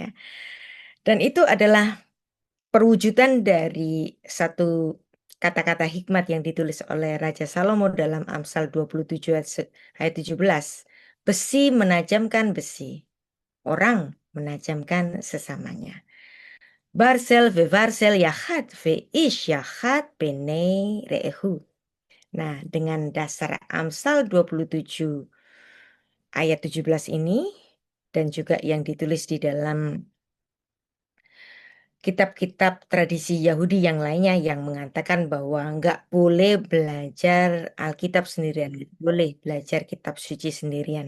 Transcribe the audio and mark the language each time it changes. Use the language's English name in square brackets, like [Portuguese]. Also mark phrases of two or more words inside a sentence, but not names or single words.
[Indonesian] Dan itu adalah perwujudan dari satu kata-kata hikmat yang ditulis oleh Raja Salomo dalam Amsal 27 ayat 17. Besi menajamkan besi, orang menajamkan sesamanya. [Hebrew] ברזל וברזל יחד ואיש יחד פני רעהו. [Indonesian] Nah, dengan dasar Amsal 27 ayat 17 ini dan juga yang ditulis di dalam kitab-kitab tradisi Yahudi yang lainnya yang mengatakan bahwa nggak boleh belajar Alkitab sendirian, boleh belajar kitab suci sendirian.